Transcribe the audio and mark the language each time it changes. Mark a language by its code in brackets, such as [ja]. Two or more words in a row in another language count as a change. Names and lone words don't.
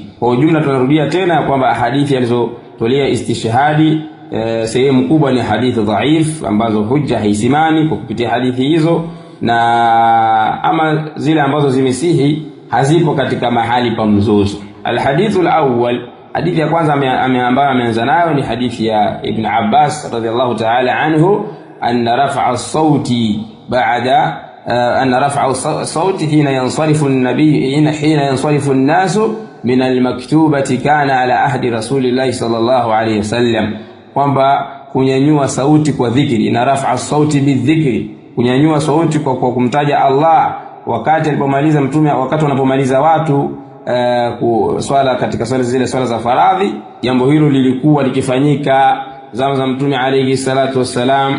[sw] Kwa ujumla tunarudia tena kwamba hadithi alizotolea istishhadi sehemu kubwa ni hadithi dhaif ambazo hujja haisimami kwa kupitia hadithi hizo, na ama zile ambazo zimesihi hazipo katika mahali pa mzozo. [ar] الحديث الأول, [sw] hadithi ya kwanza ambayo ameanza nayo ni hadithi ya Ibn Abbas [ar] رضي الله تعالى عنه, أن رفع الصوت بعد أن رفع الصوت حين ينصرف النبي حين ينصرف الناس من المكتوبة كان على عهد رسول الله صلى الله عليه وسلم, [sw] kwamba kunyanyua sauti kwa dhikri, na [ar] رفع الصوت بالذكر, [sw] kunyanyua sauti kwa kumtaja Allah wakati alipomaliza Mtume, wakati wanapomaliza watu swala katika swala zile swala za faradhi. Jambo hilo lilikuwa likifanyika zama za Mtume [ar] عليه الصلاة والسلام.